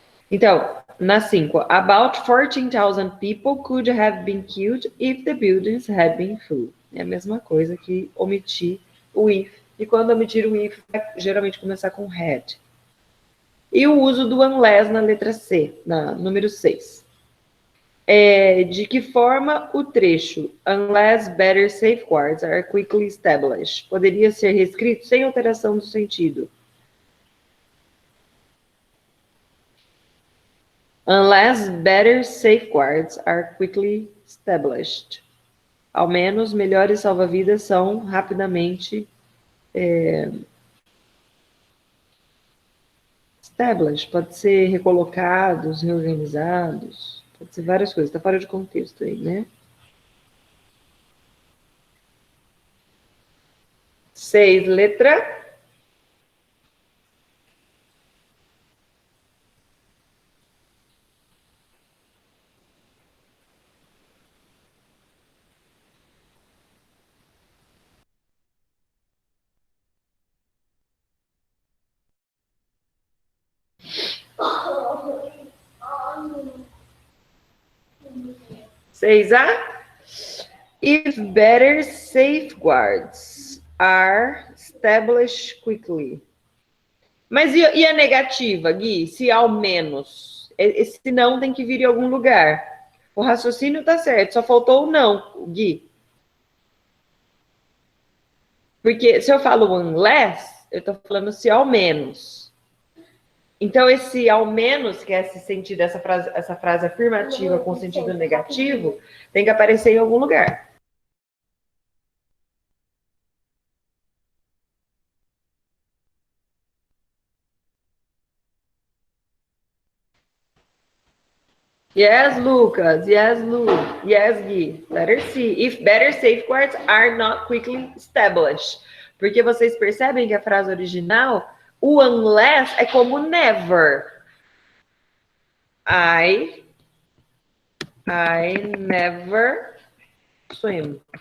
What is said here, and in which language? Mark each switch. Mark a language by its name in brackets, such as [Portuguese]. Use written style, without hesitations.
[Portuguese] Então, na 5, [English] about 14,000 people could have been killed if the buildings had been full. [Portuguese] É a mesma coisa que omitir o if. E quando omitir o if, vai geralmente começar com had. E o uso do unless na letra C, na número 6. De que forma o trecho [English] unless better safeguards are quickly established [Portuguese] poderia ser reescrito sem alteração do sentido? [English] Unless better safeguards are quickly established. [Portuguese] Ao menos, melhores salva-vidas são rapidamente Established pode ser recolocados, reorganizados, pode ser várias coisas, tá fora de contexto aí, né? 6, letra. Seis A. [English] If better safeguards are established quickly. [Portuguese] Mas e a negativa, Gui? Se ao menos. Esse não tem que vir em algum lugar. O raciocínio tá certo, só faltou o não, Gui. Porque se eu falo unless, eu tô falando se ao menos. Então, esse ao menos, que é esse sentido, essa frase afirmativa com sentido negativo, tem que aparecer em algum lugar. [English] Yes, Lucas. Yes, Lu. Yes, Gui. Letter C. If better safeguards are not quickly established. [Portuguese] Porque vocês percebem que a frase original, o unless é como never. [English] I never swim.